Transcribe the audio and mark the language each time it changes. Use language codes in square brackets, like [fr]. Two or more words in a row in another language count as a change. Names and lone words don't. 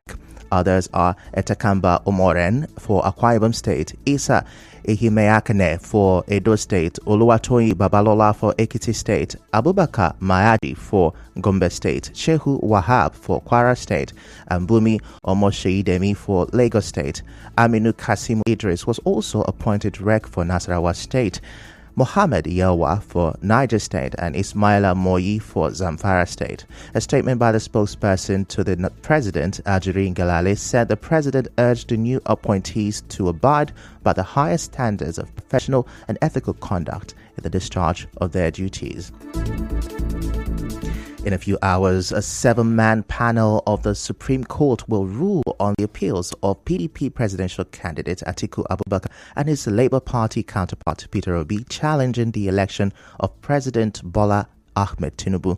[en] Others are Etakamba Omoren for Akwa Ibom State, Isa Ehimeakane for Edo State, Oluwatoyin Babalola for Ekiti State, Abubakar Mayaji for Gombe State, Shehu Wahab for Kwara State, and Bumi Omosheidemi for Lagos State. Aminu Kasim Idris was also appointed Rec for Nasarawa State, Mohammed Yelwa for Niger State, and Ismaila Moyi for Zamfara State. A statement by the spokesperson to the President, Ajuri Ngalale, said the President urged the new appointees to abide by the highest standards of professional and ethical conduct in the discharge of their duties. In a few hours, a 7-man panel of the Supreme Court will rule on the appeals of PDP presidential candidate Atiku Abubakar and his Labour Party counterpart Peter Obi challenging the election of President Bola Ahmed Tinubu.